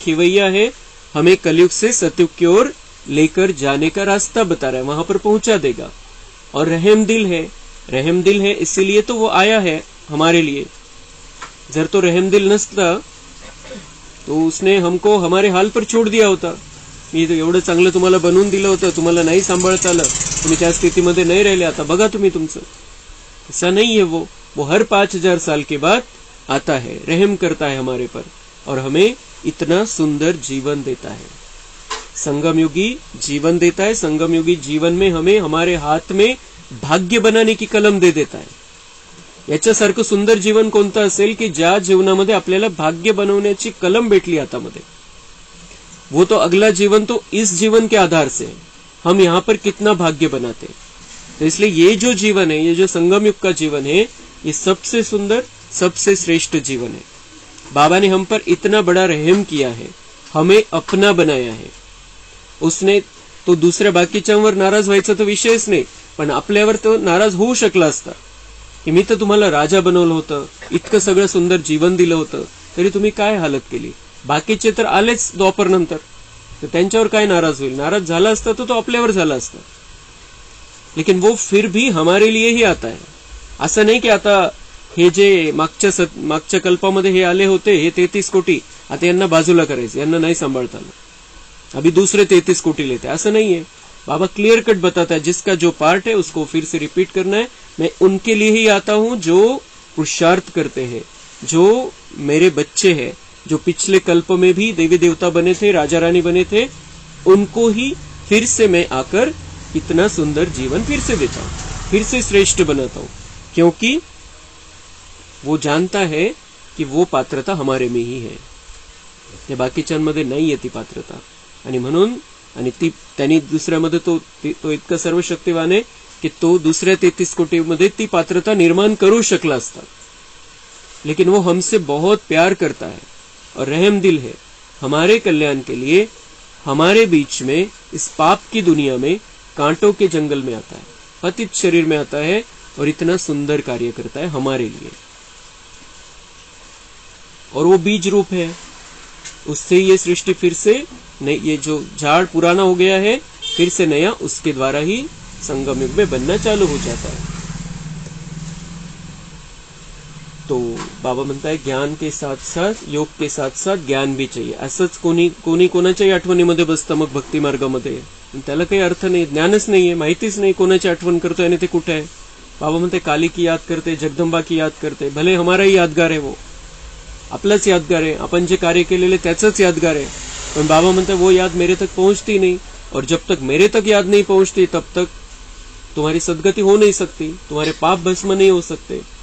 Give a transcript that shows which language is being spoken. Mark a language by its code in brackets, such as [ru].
[hi] खिवैया है, हमें कलयुग से सतयुग की ओर लेकर जाने का रास्ता बता रहा है, वहां पर पहुंचा देगा। और रहमदिल है इसीलिए तो वो आया है हमारे लिए। [mr] जर तो रहमदिल नसता [hi] तो उसने हमको हमारे हाल पर छोड़ दिया होता। [mr] मी तो एवढं चांगलं तुम्हाला बनवून दिलं होतं, तुम्हाला नाही सांभाळता आलं, तुम्ही त्या स्थितीमध्ये नाही राहिले, आता बघा तुम्ही तुमचं। [hi] ऐसा नहीं है, वो हर 5000 साल के बाद आता है, रहम करता है हमारे पर और हमें इतना सुंदर जीवन देता है। संगम युगी जीवन देता है। संगम युगी जीवन में हमें हमारे हाथ में भाग्य बनाने की कलम दे देता है। [mr] याच्यासारखं सुंदर जीवन कोणतं असेल की ज्या जीवनामध्ये आपल्याला भाग्य बनवण्याची कलम भेटली हातामध्ये। [hi] वो तो अगला जीवन तो इस जीवन के आधार से है, हम यहाँ पर कितना भाग्य बनाते। तो इसलिए ये जो जीवन है, ये जो संगम युग का जीवन है, ये सबसे सुंदर, सबसे श्रेष्ठ जीवन है। बाबा ने हम पर इतना बड़ा रहम किया है, हमें अपना बनाया है। [mr] उसने तो दुसऱ्या बाकीच्यांवर नाराज व्हायचा तो विषयच नाही, पण आपल्यावर तो नाराज होऊ शकला असता की मी तर तुम्हाला राजा बनवलं होतं, इतकं सगळं सुंदर जीवन दिलं होतं, तरी तुम्ही काय हालत केली। बाकीचे तर आलेच द्वापर नंतर, तर त्यांच्यावर काय नाराज होईल। नाराज झाला असता तो आपल्यावर झाला असता, [hi] लेकिन वो फिर भी हमारे लिए ही आता है। [mr] असं नाही की आता हे जे मागच्या कल्पामध्ये हे आले होते, हे 33 कोटी, आता यांना बाजूला करायचं, यांना नाही सांभाळता आलं, [hi] अभी दूसरे 33 कोटी लेते, ऐसा नहीं है। बाबा क्लियर कट बताता है, जिसका जो पार्ट है उसको फिर से रिपीट करना है। मैं उनके लिए ही आता हूं जो पुरुषार्थ करते हैं, जो मेरे बच्चे हैं, जो पिछले कल्प में भी देवी देवता बने थे, राजा रानी बने थे, उनको ही फिर से मैं आकर इतना सुंदर जीवन फिर से देता हूं, फिर से श्रेष्ठ बनाता हूं, क्योंकि वो जानता है कि वो पात्रता हमारे में ही है, [mr] ते बाकीच्यांमध्ये नाहीये ती पात्रता। आणि म्हणून आणि ती त्यांनी दुसऱ्यामध्ये तो इतका सर्वशक्तिवान आहे की तो दुसऱ्या 33 कोटीमध्ये ती पात्रता निर्माण करू शकला असता, [hi] लेकिन वो हमसे बहुत प्यार करता है और रहमदिल है। हमारे कल्याण के लिए हमारे बीच में इस पाप की दुनिया में, कांटों के जंगल में आता है, पतित शरीर में आता है और इतना सुंदर कार्य करता है हमारे लिए। और वो बीज रूप है, उससे ये सृष्टि फिर से नहीं, ये जो झाड़ पुराना हो गया है फिर से नया उसके द्वारा ही संगम युग में बनना चालू हो जाता है। तो बाबा म्हणता है ज्ञान के साथ साथ, योग के साथ साथ ज्ञान भी चाहिए। [mr] असंच कोणी कोणाच्याही आठवणीमध्ये बसतं मग भक्ती मार्गामध्ये, त्याला काही अर्थ नाही, ज्ञानच नाहीये, माहितीच नाही कोणाची आठवण करतोय आणि ते कुठे आहे। [hi] बाबा म्हणते काली की याद करते, जगदंबा की याद करते, भले हमारा ही यादगार है, वो आपलाच यादगार है, [mr] आपण जे कार्य केलेले त्याचंच यादगार [hi] है, पण बाबा म्हणते वो याद मेरे तक पहुंचती नहीं, और जब तक मेरे तक याद नहीं पहुंचती तब तक तुम्हारी सदगति हो नहीं सकती, तुम्हारे पाप भस्म नहीं हो सकते।